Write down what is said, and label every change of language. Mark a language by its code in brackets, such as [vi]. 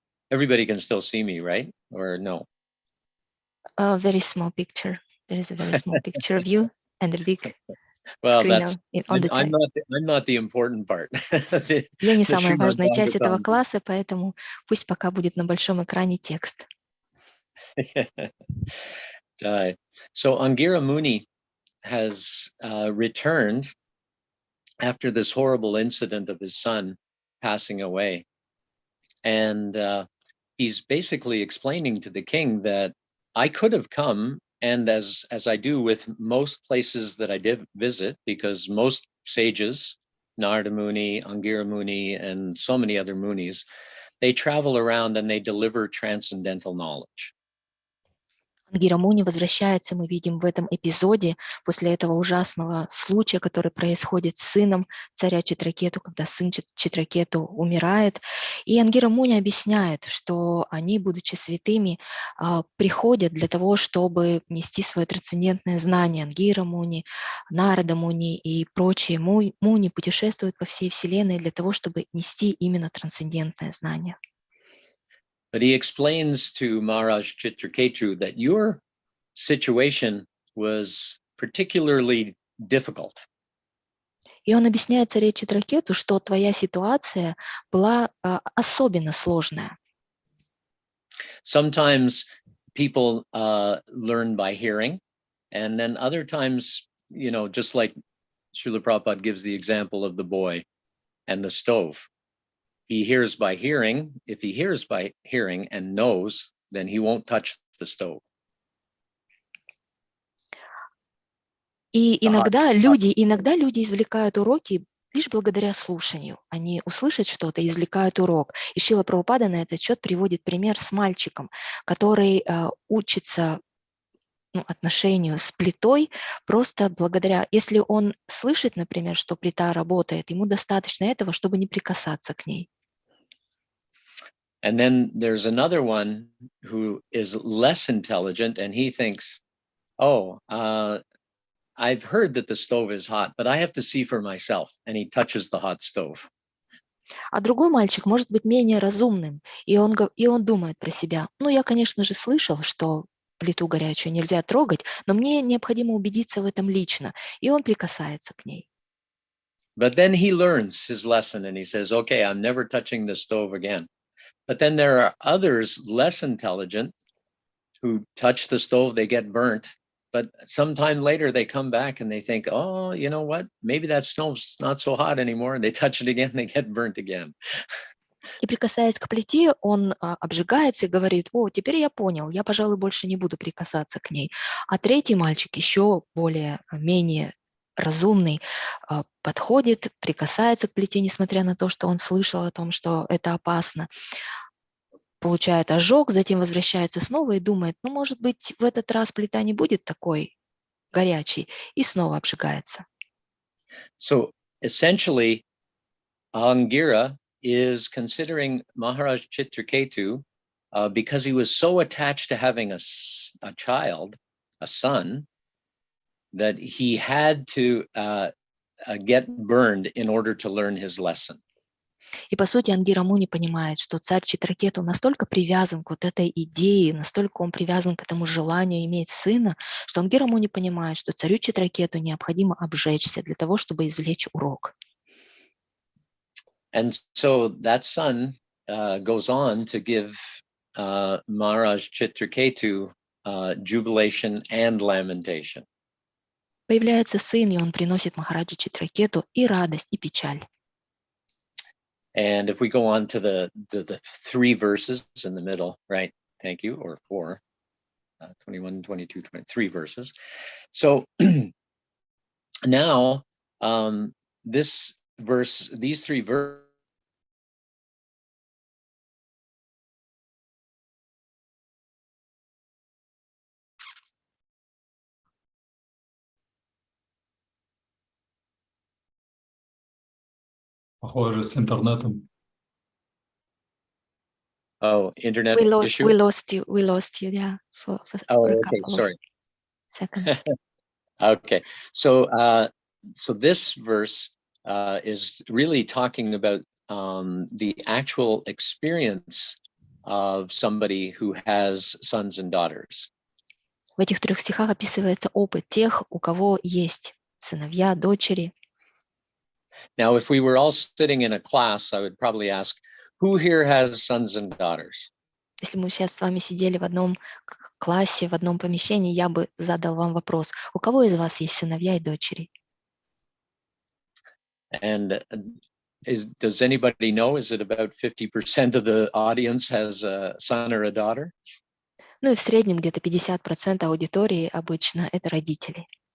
[en] Everybody can still see me, right? Or no? A very small picture. There is a very small picture of you and a big well, screen that's on the I'm not the important part. [ru] Я не самая важная часть этого класса, поэтому пусть пока будет на большом экране текст. [en] So Angira Muni has returned after this horrible incident of his son passing away. And he's basically explaining to the king that I could have come, and as I do with most places that I did visit, because most sages, Narada Muni, Angira Muni, and so many other Munis, they travel around and they deliver transcendental knowledge. [ru] Ангира Муни возвращается, мы видим в этом эпизоде, после этого ужасного случая, который происходит с сыном царя Читракету, когда сын Читракету умирает. И Ангира Муни объясняет, что они, будучи святыми, приходят для того, чтобы нести свое трансцендентное знание. Ангира Муни, Нарада Муни и прочие Муни путешествуют по всей Вселенной для того, чтобы нести именно трансцендентное знание. [en] But he explains to Maharaj Chitraketu that your situation was particularly difficult. [ru] И он объясняет царю Читракету, что твоя ситуация была особенно сложная. [en] Sometimes people learn by hearing, and then other times, you know, just like Srila Prabhupada gives the example of the boy and the stove. He hears by hearing. If he hears by hearing and knows, then he won't touch the stove. [ru] И иногда люди извлекают уроки лишь благодаря слушанию. Они услышат что-то и извлекают урок. И Шрила Прабхупада на этот счет приводит пример с мальчиком, который учится отношению с плитой просто благодаря, если он слышит, например, что плита работает, ему достаточно этого, чтобы не прикасаться к ней. [en] And then there's another one who is less intelligent, and he thinks, oh, I've heard that the stove is hot, but I have to see for myself. And he touches the hot stove. [ru] А другой мальчик может быть менее разумным, и он думает про себя, ну, я, конечно же, слышал, что плиту горячую нельзя трогать, но мне необходимо убедиться в этом лично, и он прикасается к ней. [en] But then he learns his lesson, and he says, okay, I'm never touching the stove again. But then there are others less intelligent who touch the stove, they get burnt. But sometime later they come back and they think, oh, you know what? Maybe that stove's not so hot anymore. And they touch it again, they get burnt again. [ru] И прикасаясь к плите, он обжигается и говорит, о, теперь я понял, я, пожалуй, больше не буду прикасаться к ней. А третий мальчик, еще менее разумный, подходит, прикасается к плите, несмотря на то, что он слышал о том, что это опасно, получает ожог, затем возвращается снова и думает, ну, может быть, в этот раз плита не будет такой горячей, и снова обжигается. [en] So essentially, Angira is considering Maharaj Chitraketu because he was so attached to having a child, a son, that he had to get burned in order to learn his lesson. [ru] И по сути Ангира Муни понимает, что царь Читракету настолько привязан к вот этой идее, настолько он привязан к этому желанию иметь сына, что Ангира Муни понимает, что царю Читракету необходимо обжечься для того, чтобы извлечь урок. [en] And so that son goes on to give Maharaj Chitraketu jubilation and lamentation. [ru] Появляется сын, и он приносит Махараджи Читракету и радость, и печаль. [en] And if we go on to the 3 verses in the middle, right? Thank you, or 4. 21, 22, 23 verses. So now this verse, these three verses, [ru] Похоже, с интернетом. [en] oh, internet issue. We lost you, yeah, for a Okay, couple sorry. of seconds. Okay, so so this verse is really talking about the actual experience of somebody who has sons and daughters. [ru] В этих 3 стихах описывается опыт тех, у кого есть сыновья, дочери. [en] Now, if we were all sitting in a class, I would probably ask, who here has sons and daughters? [ru] Если мы сейчас с вами сидели в одном классе, в одном помещении, я бы задал вам вопрос: у кого из вас есть сыновья и дочери? [en] And does anybody know, is it about 50% of the audience has a son or a daughter? [ru] Ну и в среднем где-то 50% аудитории обычно это родители.